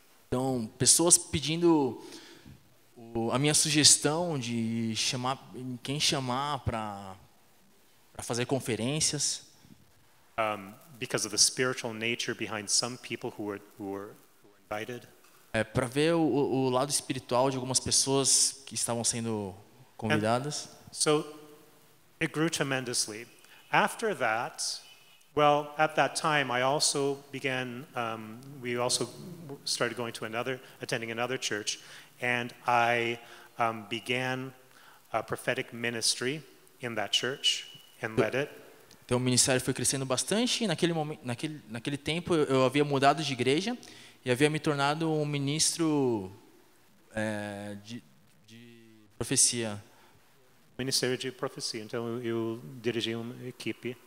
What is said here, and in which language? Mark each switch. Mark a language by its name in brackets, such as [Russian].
[Portuguese] Então pessoas pedindo a minha sugestão de quem chamar para fazer conferências. [English] Because of the spiritual nature behind some people who were invited. [Portuguese] Para ver o lado espiritual de algumas pessoas que estavam sendo convidadas. [English] So it grew tremendously. After that, well, at that time, I also began. We also started going to attending another church, and I began a prophetic ministry in that church and led it. [Portuguese] Então o ministério foi crescendo bastante e naquele tempo eu havia mudado de igreja e havia me tornado um ministro de profecia. Ministério de profecia. Então eu dirigi uma equipe.